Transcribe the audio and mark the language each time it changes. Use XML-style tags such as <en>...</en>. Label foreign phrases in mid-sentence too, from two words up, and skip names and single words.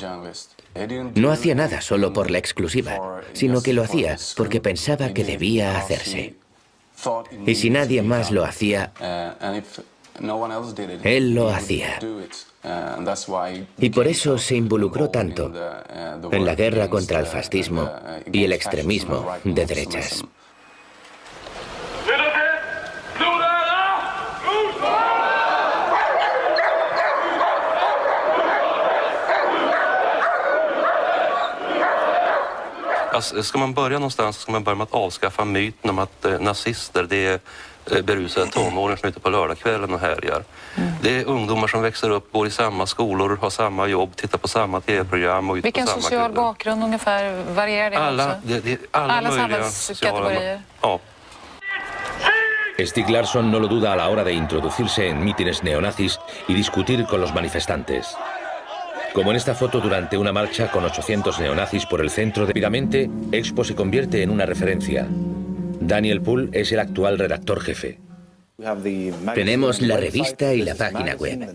<es>No hacía nada solo por la exclusiva, sino que lo hacía porque pensaba que debía hacerse. Y si nadie más lo hacía, él lo hacía. Y por eso se involucró tanto en la guerra contra el fascismo y el extremismo de derechas.</es> <sv>Ska man börja någonstans ska man börja med att avskaffa myten om att nazister det är berusade tonåringar som är ute på lördagskvällen och härjar. Det är ungdomar som växer upp, går i samma skolor, har samma jobb, tittar på samma tv-program och ute på samma Vilken social bakgrund ungefär varierar det alla möjliga sociala... Ja.</sv> <es>Stieg Larsson no lo duda a la hora de introducirse en mítines neonazis y discutir con los manifestantes. Como en esta foto durante una marcha con 800 neonazis por el centro de Piramente, Expo se convierte en una referencia. Daniel Pohl es el actual redactor jefe. Tenemos la revista y la página web.</es>